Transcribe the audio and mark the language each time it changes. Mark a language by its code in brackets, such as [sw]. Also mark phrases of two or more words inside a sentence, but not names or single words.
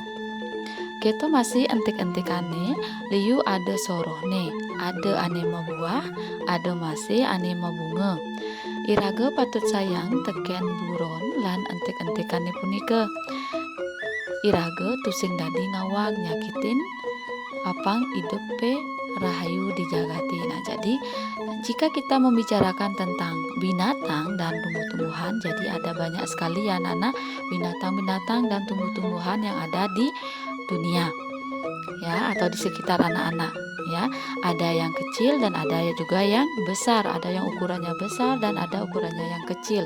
[ban] Kita masih entik-entikane, liu ada sorohne, ada ane membuah, ada masih ane membunga. Iraga patut sayang teken buron lan entik-entikane punika. Iraga tusing dadi ngawang nyakitin apang idupe rahayu dijagati. [id] Nah, jadi jika kita membicarakan tentang binatang dan tumbuh-tumbuhan, jadi ada banyak sekali ya anak-anak binatang-binatang dan tumbuh-tumbuhan yang ada di dunia ya, atau di sekitar anak-anak ya. Ada yang kecil dan ada juga yang besar, ada yang ukurannya besar dan ada ukurannya yang kecil.